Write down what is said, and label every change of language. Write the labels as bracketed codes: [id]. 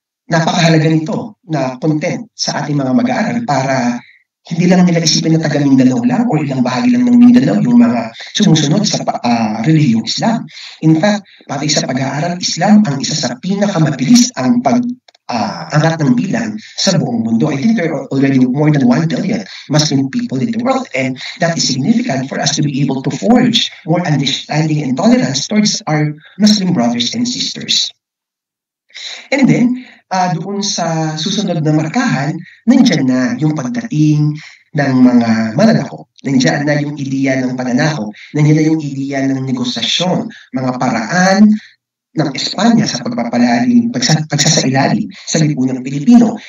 [tl] Napakahalaga nito na content sa ating mga mag-aaral para hindi lang nila isipin na taga Mindanao lang o ilang bahagi lang ng Mindanao yung mga sumusunod sa relihiyong Islam. In fact, pati sa pag-aaral, Islam ang isa sa pinakamabilis ang angat ng bilang sa buong mundo. [en] I think there are already more than 1 billion Muslim people in the world, and that is significant for us to be able to forge more understanding and tolerance towards our Muslim brothers and sisters. [tl] And then, doon sa susunod na markahan, nandyan na yung pagdating ng mga mananakop. Nandyan na yung ideya ng pananakop. Nandyan na yung ideya ng negosasyon, mga paraan ng Espanya sa pagpapalalim, pagsasailalim sa lipunang Pilipino.